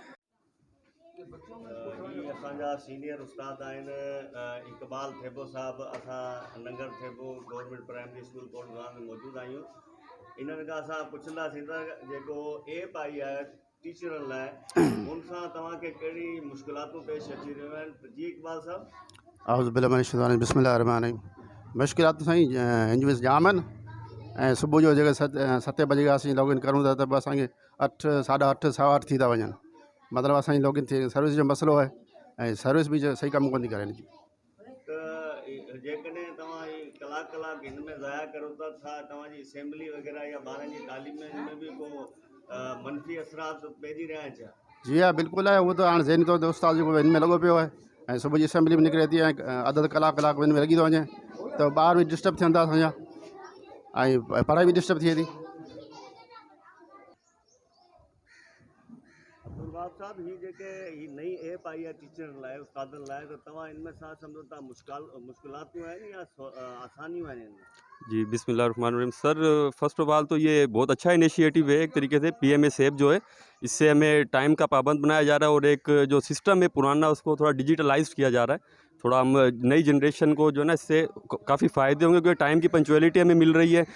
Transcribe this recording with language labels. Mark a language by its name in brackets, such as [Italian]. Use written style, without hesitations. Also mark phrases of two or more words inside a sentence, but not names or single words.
[Sindhi] असांजा सीनियर उस्ताद आहिनि इकबाल थेबो साहब। असां नंगर थेबो गवर्नमेंट प्राइमरी स्कूल कोटगांव में मौजूद आहियूं। इन्हनि खां असां पुछंदासीं त जेको ऐप आई आहे टीचरनि लाइ, हुन सां तव्हांखे कहिड़ी मुश्किलातूं पेश अची रहियूं आहिनि? जी इकबाल साहब। [Arabic] أعوذ بالله من الشيطان الرجيم، بسم الله الرحمن الرحيم. [Sindhi] मुश्किलात साईं हिन में जाम आहिनि। ऐं सुबुह जो जेके 7 बजे असीं लॉगिन करूं था त बि असांखे 8, 8:30, 8:15 थी था वञनि। मतिलबु असांजी लॉगिन थी सर्विस जो मसइलो आहे ऐं सर्विस बि सही कमु कोन थी करे हिन जी। त जेकॾहिं तव्हां कलाक हिन में ज़ाया करो था, छा तव्हांजी असेंबली वग़ैरह या ॿारनि जी तालीम में बि को मनफ़ी असरात पइजी रहिया आहिनि छा? जी हा, बिल्कुलु आहे। उहो त हाणे ज़हनी तौर ते उस्ताद जेको हिन में लॻो पियो आहे ऐं सुबुह जी असेंबली बि निकिरे थी ऐं अधु कलाक हिन में लॻी थो वञे, त ॿार बि डिस्टर्ब थियनि था असांजा ऐं पढ़ाई बि डिस्टर्ब थिए थी। अब्दुल साहब, ही नई ऐप आई है टीचरनि लाइ, उस्तादनि लाइ, त तव्हां इनमें छा सम्झो था मुश्किलातूं आहिनि या आसानियूं आहिनि इनमें? [Urdu] جی بسم اللہ الرحمن الرحیم۔ سر, [English] first of all [Urdu] تو یہ بہت اچھا انیشیٹو ہے ایک طریقے سے. PMS ایپ جو ہے، اس سے ہمیں ٹائم کا پابند بنایا جا رہا ہے اور ایک جو سسٹم ہے پرانا اس کو تھوڑا ڈیجیٹلائز کیا جا رہا ہے. تھوڑا ہم نئی جنریشن کو جو ہے نا اس سے کافی فائدے ہوں گے کیونکہ ٹائم کی پنکچوئلٹی ہمیں مل رہی ہے.